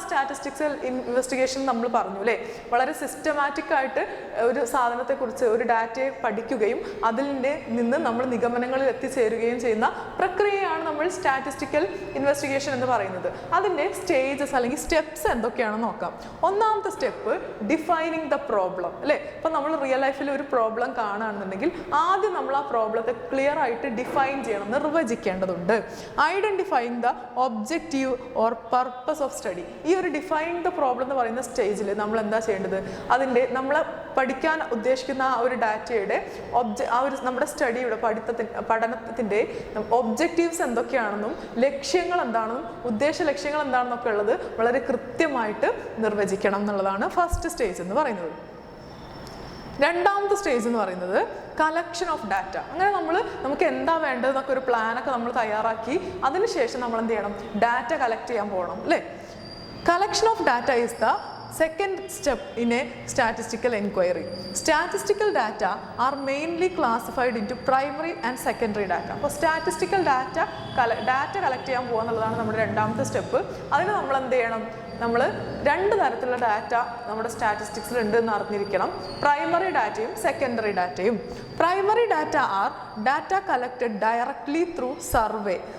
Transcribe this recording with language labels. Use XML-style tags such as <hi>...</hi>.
<ml>Statistical investigation നമ്മൾ പറഞ്ഞു അല്ലേ, വളരെ സിസ്റ്റമാറ്റിക് ആയിട്ട് ഒരു സാധനത്തെക്കുറിച്ച് ഒരു ഡാറ്റയെ പഠിക്കുകയും അതിൽ നിന്ന് നമ്മൾ നിഗമനങ്ങളിൽ എത്തിച്ചേരുകയും ചെയ്യുന്ന പ്രക്രിയയാണ് നമ്മൾ സ്റ്റാറ്റിസ്റ്റിക്കൽ ഇൻവെസ്റ്റിഗേഷൻ എന്ന് പറയുന്നത്. അതിൻ്റെ സ്റ്റേജസ് അല്ലെങ്കിൽ സ്റ്റെപ്സ് എന്തൊക്കെയാണെന്ന് നോക്കാം. ഒന്നാമത്തെ സ്റ്റെപ്പ് ഡിഫൈനിങ് ദ പ്രോബ്ലം അല്ലേ. ഇപ്പം നമ്മൾ റിയൽ ലൈഫിൽ ഒരു പ്രോബ്ലം കാണുകയാണെന്നുണ്ടെങ്കിൽ ആദ്യം നമ്മൾ ആ പ്രോബ്ലത്തെ ക്ലിയർ ആയിട്ട് ഡിഫൈൻ ചെയ്യണം, നിർവചിക്കേണ്ടതുണ്ട്.</ml> <en>Identify the objective or purpose of study.</en> <ml>ഈ ഒരു ഡിഫൈൻ ദ പ്രോബ്ലം എന്ന് പറയുന്ന സ്റ്റേജിൽ നമ്മൾ എന്താ ചെയ്യേണ്ടത്, അതിൻ്റെ നമ്മൾ പഠിക്കാൻ ഉദ്ദേശിക്കുന്ന ആ ഒരു ഡാറ്റയുടെ നമ്മുടെ സ്റ്റഡിയുടെ പഠനത്തിൻ്റെ ഒബ്ജക്റ്റീവ്സ് എന്തൊക്കെയാണെന്നും ലക്ഷ്യങ്ങൾ എന്താണെന്നും ഉദ്ദേശ ലക്ഷ്യങ്ങൾ എന്താണെന്നൊക്കെ ഉള്ളത് വളരെ കൃത്യമായിട്ട് നിർവചിക്കണം എന്നുള്ളതാണ് ഫസ്റ്റ് സ്റ്റേജ് എന്ന് പറയുന്നത്. രണ്ടാമത്തെ സ്റ്റേജ് എന്ന് പറയുന്നത് കളക്ഷൻ ഓഫ് ഡാറ്റ. അങ്ങനെ നമുക്ക് എന്താ വേണ്ടതെന്നൊക്കെ ഒരു പ്ലാനൊക്കെ നമ്മൾ തയ്യാറാക്കി അതിനുശേഷം നമ്മൾ എന്ത് ചെയ്യണം, ഡാറ്റ കളക്ട് ചെയ്യാൻ പോകണം അല്ലേ.</ml> <en>Collection of data is the second step in a statistical inquiry. Statistical data are mainly classified into primary and secondary data.</en> <ml>അപ്പോൾ സ്റ്റാറ്റിസ്റ്റിക്കൽ ഡാറ്റ കളക്ട് ചെയ്യാൻ പോകുക എന്നുള്ളതാണ് നമ്മുടെ രണ്ടാമത്തെ സ്റ്റെപ്പ്. അതിന് നമ്മൾ എന്ത് ചെയ്യണം, നമ്മൾ രണ്ട് തരത്തിലുള്ള ഡാറ്റ നമ്മുടെ സ്റ്റാറ്റിസ്റ്റിക്സിൽ ഉണ്ട് എന്ന് അറിഞ്ഞിരിക്കണം. പ്രൈമറി ഡാറ്റയും സെക്കൻഡറി ഡാറ്റയും.</ml> <en>Primary data are data collected directly through survey.</en>